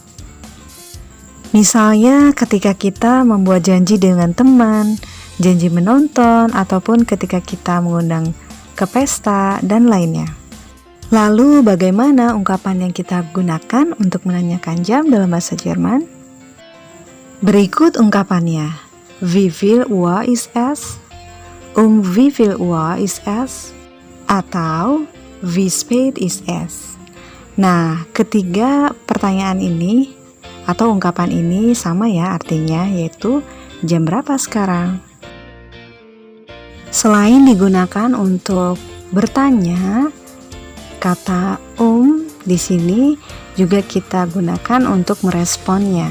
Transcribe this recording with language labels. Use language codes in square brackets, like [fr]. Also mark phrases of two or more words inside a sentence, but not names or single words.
[id] Misalnya ketika kita membuat janji dengan teman, janji menonton, ataupun ketika kita mengundang ke pesta dan lainnya. Lalu bagaimana ungkapan yang kita gunakan untuk menanyakan jam dalam bahasa Jerman? Berikut ungkapannya. [de] Wie viel Uhr ist es? Wie viel Uhr ist es? Atau wie spät ist es? [id] Nah, ketiga pertanyaan ini atau ungkapan ini sama ya artinya, yaitu jam berapa sekarang? Selain digunakan untuk bertanya, kata di sini juga kita gunakan untuk meresponnya.